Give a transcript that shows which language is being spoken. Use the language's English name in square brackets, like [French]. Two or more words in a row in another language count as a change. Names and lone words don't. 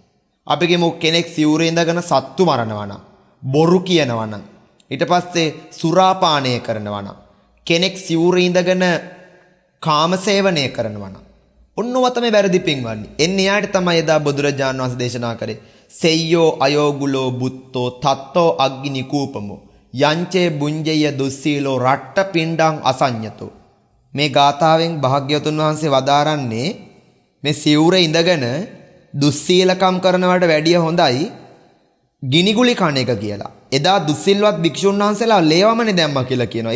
[Sinhala] අපි කියමු කෙනෙක් සිවුරේ ඉඳගෙන සත්තු මරනවා නම්, බොරු කියනවා නම්, ඊට පස්සේ සුරාපානය කරනවා නම්, කෙනෙක් සිවුරේ ඉඳගෙන කාමසේවනය කරනවා නම්, ඔන්නව තමයි වැරදි පින්වන්නේ. එන්නේ යාට තමයි එදා බුදුරජාණන් වහන්සේ දේශනා කරේ [Pali] සෙය්‍යෝ අයෝගුලෝ බුත්තෝ තත්තෝ අග්ගිනි කූපමෝ යංචේ බුඤ්ජය දුස්සීලෝ රට්ට පිණ්ඩං අසඤ්ඤතෝ. [Sinhala] මේ ගාථාවෙන් භාග්‍යවතුන් වහන්සේ වදාරන්නේ මේ සිවුරේ ඉඳගෙන දුස්සීලකම් කරනවට වැඩිය හොඳයි ගිනිගුලි කණ එක කියලා. එදා දුස්සිල්වත් භික්ෂුන් වහන්සේලා ලේවමනේ දැම්මා කියලා කියනවා.